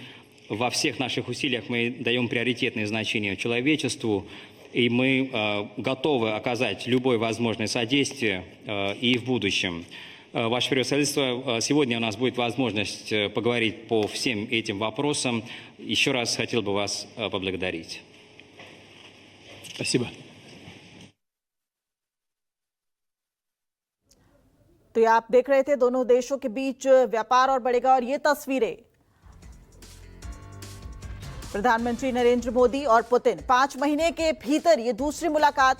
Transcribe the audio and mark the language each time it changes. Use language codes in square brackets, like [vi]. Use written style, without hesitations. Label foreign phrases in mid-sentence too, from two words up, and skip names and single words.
[ru] Во всех наших усилиях мы даем приоритетное значение человечеству, и мы готовы оказать любое возможное содействие и в будущем. Ваше превосходительство, сегодня у нас будет возможность поговорить по всем этим вопросам. Еще раз хотел бы вас поблагодарить. Спасибо. [hi] तो ये आप देख रहे थे दोनों देशों के बीच व्यापार और बढ़ेगा, और ये तस्वीरें प्रधानमंत्री नरेंद्र मोदी और पुतिन 5 महीने के भीतर ये दूसरी मुलाकात।